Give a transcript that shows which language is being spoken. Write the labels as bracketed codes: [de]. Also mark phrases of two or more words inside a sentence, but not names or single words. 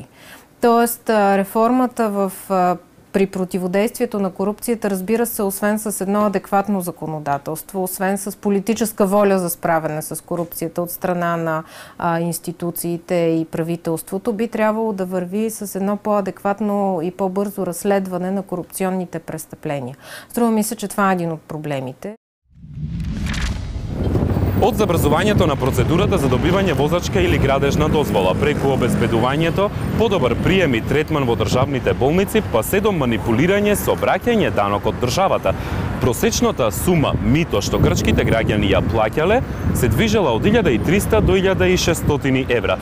[bg] Тоест, реформата при противодействието на корупцията, разбира се, освен с едно адекватно законодателство, освен с политическа воля за справяне с корупцията от страна на институциите и правителството, би трябвало да върви с едно по-адекватно и по-бързо разследване на корупционните престъпления. Струва ми се, че това е един от проблемите. [mk] Од забрзувањето на процедурата за добивање возачка или градежна дозвола, преку обезбедувањето, подобар прием и третман во државните болници, па се до манипулирање со враќање данок од државата. Просечната сума мито што грчките граѓани ја плаќале се движела од 1300 до 1600 евра.